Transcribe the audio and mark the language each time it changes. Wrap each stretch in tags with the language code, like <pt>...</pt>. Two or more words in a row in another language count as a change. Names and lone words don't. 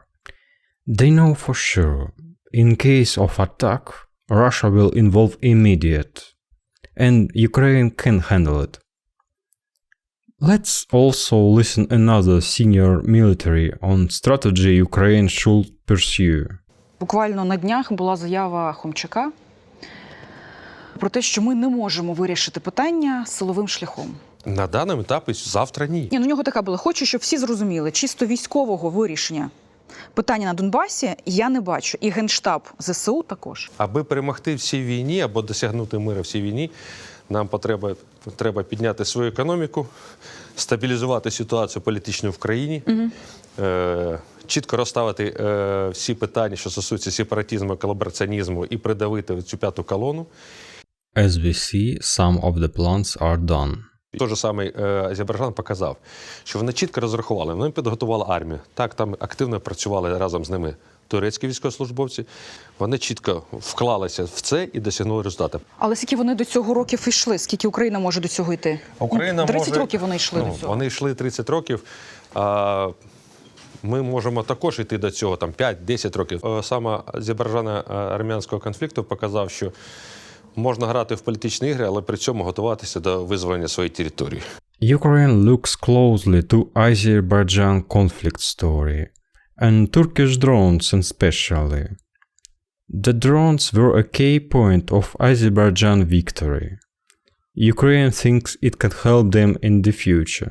<en>They know for sure, in case of attack, Russia will involve immediate, and Ukraine can handle it. Let's also listen another senior military on strategy Ukraine should pursue.</en> <uk>Буквально на днях була заява Хомчака про те, що ми не можемо вирішити питання силовим шляхом. На даному етапі завтра ні. У нього така була. Хочу, щоб всі зрозуміли, чисто військового вирішення питання на Донбасі я не бачу. І Генштаб ЗСУ також. Аби перемогти в цій війні або досягнути миру в цій війні, нам треба підняти свою економіку, стабілізувати ситуацію політичну в країні, чітко розставити всі питання, що стосуються сепаратизму, колабораціонізму, і придавити цю п'яту колону.</uk> <en>As we see, some of the plans are done.</en> <uk>Той же самий Азербайджан показав, що вони чітко розрахували, вони підготували армію. Так, там активно працювали разом з ними турецькі військовослужбовці. Вони чітко вклалися в це і досягнули результату. Але скільки вони до цього років йшли? Скільки Україна може до цього йти? Україна 30 років вони йшли до цього. Вони йшли 30 років. Ми можемо також йти до цього, там 5-10 років. Саме азербайджано-армянського конфлікту показав, що можна грати в політичні ігри, але при цьому готуватися до визволення своєї території.</uk> <en>Ukraine looks closely to Azerbaijan conflict story, and Turkish drones especially. The drones were a key point of Azerbaijan victory. Ukraine thinks it can help them in the future.</en>